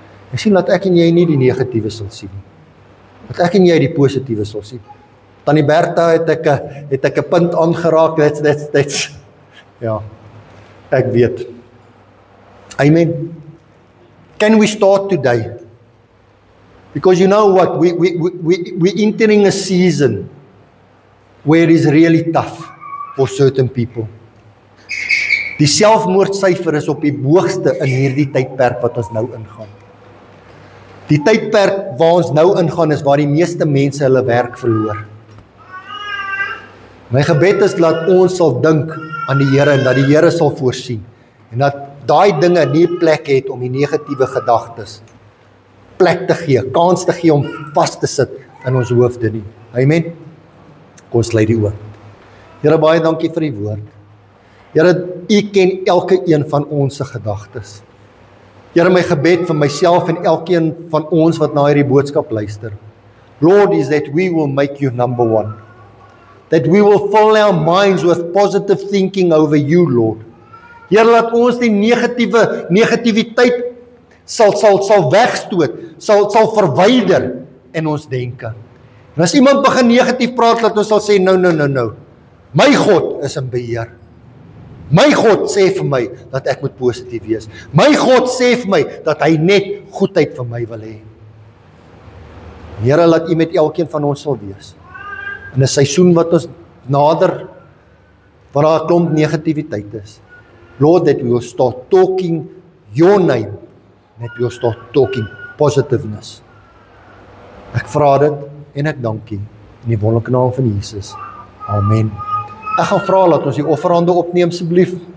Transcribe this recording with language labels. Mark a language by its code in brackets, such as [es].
[af] Jy sien, dat ek en jy nie die negatiewe sal sien nie. Dat ek en jy die positiewe sal sien. Tannie Bertha het ek 'n punt aangeraak, that's, ja, ek weet. [en] Amen. Can we start today? Because you know what, we're entering a season where it is really tough for certain people. [af] Die selfmoordsyfer is op die hoogste in hierdie tydperk wat ons nou ingaan. Die tydperk waar ons nou ingaan is waar die meeste mense hulle werk verloor. My gebed is dat ons sal dink aan die Here en dat die Here sal voorsien en dat daai dinge nie plek het om die negatiewe gedagtes plek te gee, kans te gee om vas te sit in ons hoofde nie. Amen. Kom ons sluit die oë. Here, baie dankie vir die woord. Here, U ken elke een van ons se gedagtes. Here, my gebed vir myself en elkeen van ons wat na hierdie boodskap luister. [en] Lord, is that we will make you number one. That we will fill our minds with positive thinking over you, Lord. [af] Here, laat ons die negativiteit sal wegstoot, sal verwyder in ons denke. En as iemand begin negatief praat, laat ons sal sê, no. My God is in beheer. My God sê vir my dat ek moet positief wees. My God sê vir my dat hy net goedheid vir my wil hê. Here, laat U met elkeen van ons sal wees. In 'n seisoen wat ons nader, waar daar 'n klomp negativiteit is. [en] Lord, that we will start talking your name, that we will start talking positiveness. [af] Ek vra dit en ek dank U in die wonderlike naam van Jesus. Amen. Ek gaan vra dat ons die offerhande opneem asseblief.